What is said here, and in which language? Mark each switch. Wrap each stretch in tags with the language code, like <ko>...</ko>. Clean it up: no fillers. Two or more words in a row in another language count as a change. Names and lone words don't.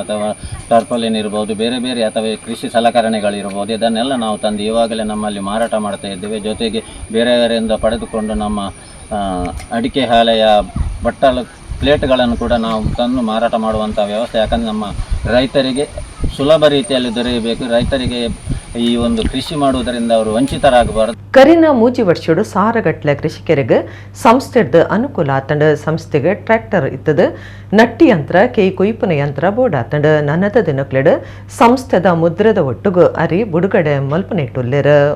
<kn>ಅಥವಾ ಟರ್ಪಲಿನ್ ಇರ್ಬೋದು, ಬೇರೆ ಬೇರೆ ಅಥವಾ ಕೃಷಿ ಸಲಕರಣೆಗಳಿರ್ಬೋದು, ಇದನ್ನೆಲ್ಲ ನಾವು ತಂದು ಇವಾಗಲೇ ನಮ್ಮಲ್ಲಿ ಮಾರಾಟ ಮಾಡ್ತಾ ಇದ್ದೇವೆ. ಜೊತೆಗೆ ಬೇರೆಯವರಿಂದ ಪಡೆದುಕೊಂಡು ನಮ್ಮ ಅಡಿಕೆ ಹಾಳೆಯ ಬಟ್ಟಲು ಪ್ಲೇಟ್ಗಳನ್ನು ಕೂಡ ನಾವು ತಂದು ಮಾರಾಟ ಮಾಡುವಂಥ ವ್ಯವಸ್ಥೆ. ಯಾಕಂದರೆ ನಮ್ಮ ರೈತರಿಗೆ ಸುಲಭ ರೀತಿಯಲ್ಲಿ ದೊರೆಯಬೇಕು. ರೈತರಿಗೆ ಈ ಒಂದು ಕೃಷಿ ಮಾಡುವುದರಿಂದ ಅವರು ವಂಚಿತರಾಗಬಾರದು.</kn> <tcy>ಕರಿನ ಮೂಜಿ ವರ್ಷೋಡು ಸಾರಗಟ್ಲೆ ಕೃಷಿಕರಿಗೆ ಸಂಸ್ಥೆದ ಅನುಕೂಲ ಆತಂಡ. ಸಂಸ್ಥೆಗೆ ಟ್ರ್ಯಾಕ್ಟರ್ ಇತ್ತದ ನಟ್ಟಿ ಯಂತ್ರ ಕೇಯಿ ಕೊಯ್ಪನ ಯಂತ್ರ ಬೋರ್ಡ್ ಆತಂಡ. ನನ್ನದ ದಿನಕ್ಲೆಡ್ ಸಂಸ್ಥೆದ ಮುದ್ರದ ಒಟ್ಟುಗು ಅರಿ ಬುಡುಗಡೆ ಮಲ್ಪನೆಟ್ಟುಲ್ಲೇರ.</tcy>